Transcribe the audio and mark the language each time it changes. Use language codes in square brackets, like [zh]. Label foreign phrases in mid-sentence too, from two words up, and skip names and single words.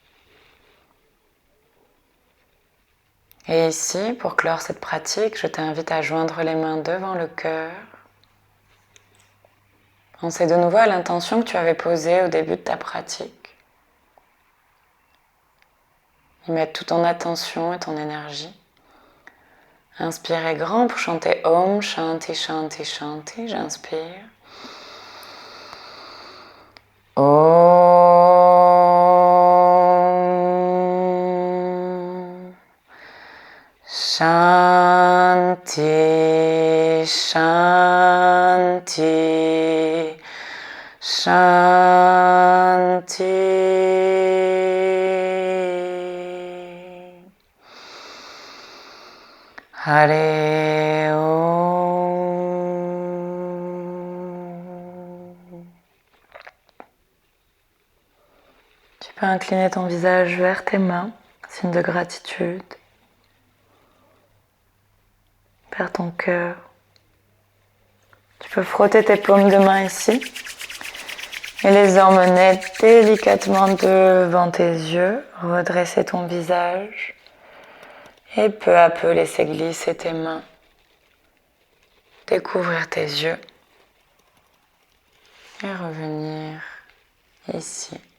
[fr] Et ici, pour clore cette pratique, je t'invite à joindre les mains devant le cœur. Pensez de nouveau à l'intention que tu avais posée au début de ta pratique. Y mettre toute ton attention et ton énergie. Inspirez grand pour chanter [sa] Om Shanti Shanti Shanti. [fr] J'inspire. [sa] Om Shanti Shanti Shanti. Hare Om. [fr] Tu peux incliner ton visage vers tes mains, signe de gratitude, vers ton cœur. Tu peux frotter tes paumes de main ici et les emmener délicatement devant tes yeux, redresser ton visage et peu à peu laisser glisser tes mains découvrir tes yeux et revenir ici.